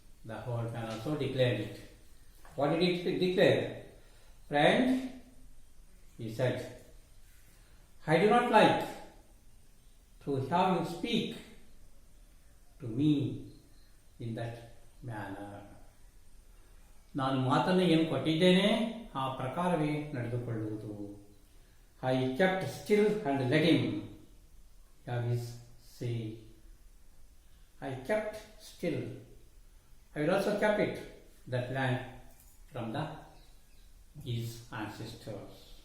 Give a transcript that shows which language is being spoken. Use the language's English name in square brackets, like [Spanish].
[English] The old man also declared it. What did he declare? Friend, he said, I do not like to have you speak to me in that manner. [Kannada] ನಾನು ಮಾತನ್ನು ಏನು ಕೊಟ್ಟಿದ್ದೇನೆ ಆ ಪ್ರಕಾರವೇ ನಡೆದುಕೊಳ್ಳುವುದು. [English] I kept still and let him have his say. I kept still. I will also kept it, that land from his ancestors.